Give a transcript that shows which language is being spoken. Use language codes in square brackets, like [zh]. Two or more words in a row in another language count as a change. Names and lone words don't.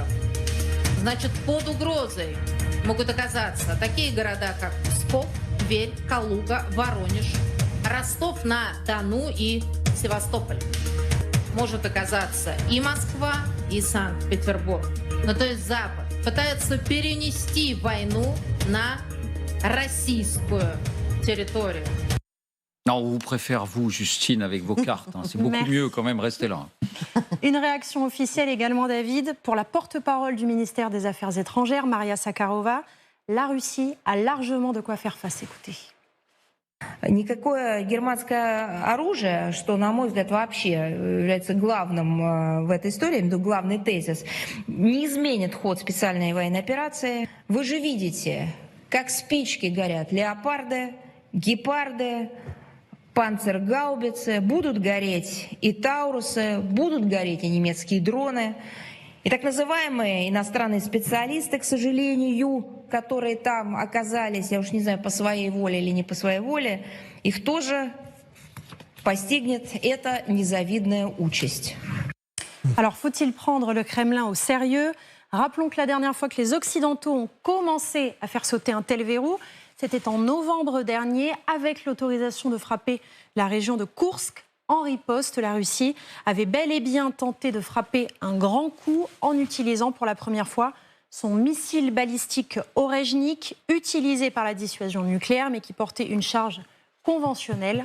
[ru] Значит, под угрозой могут оказаться такие города, как Псков, Тверь, Калуга, Воронеж, Ростов-на-Дону и Севастополь. Может оказаться и Москва, и Санкт-Петербург. То есть Запад пытается перенести войну на российскую territoire. [fr] Non, on vous préfère, vous, Justine, avec vos cartes. C'est beaucoup Merci. mieux quand même, restez là. Une réaction officielle également, David, pour la porte-parole du ministère des Affaires étrangères, Maria Zakharova. La Russie a largement de quoi faire face. Écoutez. [ru] Никакое германское оружие, что, на мой взгляд, вообще является главным в этой истории, главный тезис, не изменит ход специальной военной операции. Вы же видите, как спички горят леопарды, гепарды, панцергаубицы, будут гореть и таурусы, будут гореть и немецкие дроны. И так называемые иностранные специалисты, к сожалению, которые там оказались, я уж не знаю, по своей воле или не по своей воле, их тоже постигнет эта незавидная участь. [fr] Alors, faut-il prendre le Kremlin au sérieux ? Rappelons que la dernière fois que les Occidentaux ont commencé à faire sauter un tel verrou, c'était en novembre dernier, avec l'autorisation de frapper la région de Koursk. En riposte, la Russie avait bel et bien tenté de frapper un grand coup en utilisant pour la première fois son missile balistique Orejnik, utilisé par la dissuasion nucléaire, mais qui portait une charge conventionnelle.